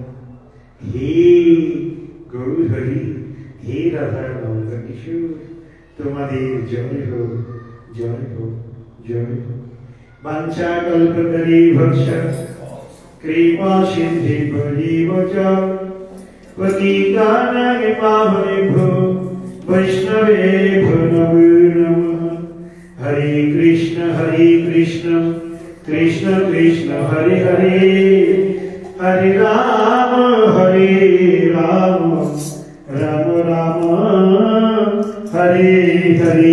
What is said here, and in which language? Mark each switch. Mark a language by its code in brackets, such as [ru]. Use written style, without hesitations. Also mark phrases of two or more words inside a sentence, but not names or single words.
[bn] হে গৌরহরি, হে রাধা নন্দ কিশোর, তোমাদের জয় হোক, জয় হোক, জয় হোক। [sa] বাঞ্ছা কল্পতরু ভক্ষ কৃপা সিন্ধু চ পতিতানাং পাবনেভ্যো বৈষ্ণবেভ্যো নমো নমঃ। হরে কৃষ্ণ কৃষ্ণ কৃষ্ণ হরে হরে, হরে রাম রাম রাম হরে হরে।